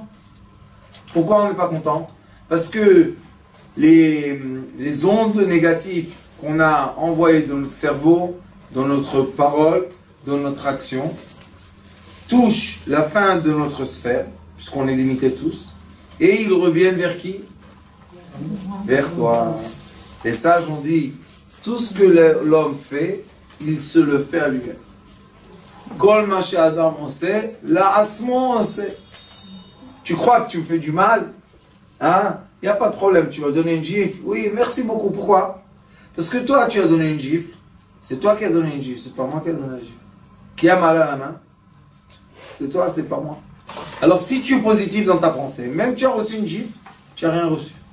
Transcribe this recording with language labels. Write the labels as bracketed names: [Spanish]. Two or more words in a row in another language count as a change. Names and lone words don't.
[French] Pourquoi on n'est pas content? Parce que les ondes négatives qu'on a envoyées dans notre cerveau, dans notre parole, dans notre action, touchent la fin de notre sphère, puisqu'on est limité tous, et ils reviennent vers qui? Vers toi. Les sages ont dit, tout ce que l'homme fait, il se le fait à lui-même. [Hebrew] כל מה שאדם עושה, לעצמו עושה. [French] Tu crois que tu me fais du mal? Hein? Il n'y a pas de problème, tu vas donner une gifle. Oui, merci beaucoup. Pourquoi? Parce que toi, tu as donné une gifle. C'est toi qui as donné une gifle, c'est pas moi qui ai donné la gifle. Qui a mal à la main? C'est toi, c'est pas moi. Alors si tu es positif dans ta pensée, même tu as reçu une gifle, tu n'as rien reçu.